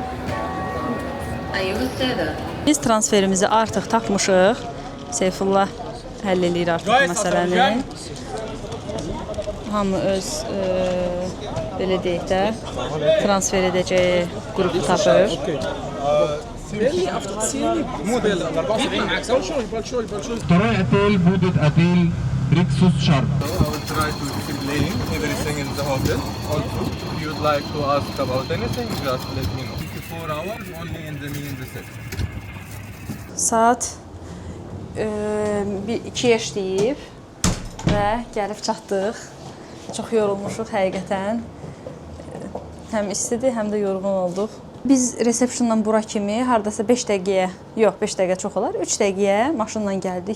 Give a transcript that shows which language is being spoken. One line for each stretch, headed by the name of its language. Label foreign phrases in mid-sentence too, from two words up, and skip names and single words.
Azerbaijani: Biz transferimizi artıq tapmışıq. Seyfullah həll eləyir artıq bu məsələni. Hamı öz belə deyək də transfer edəcəyi qrupu tapır. طريق أتيل بودة أتيل ريكسوس شرم.
English: I will try to explain everything in the hotel. Also, if you would like to ask about anything, just let me know. 24 hours only in the main reception.
Azerbaijani: Saat 2-yə işləyib və gəlib çatdıq. Çox yorulmuşuq həqiqətən. Həm istidir, həm də yorğun olduq. Biz resepsiyondan bura kimi hardasa 5 dəqiqəyə, yox 5 dəqiqə çox olar, 3 dəqiqəyə maşınla gəldik.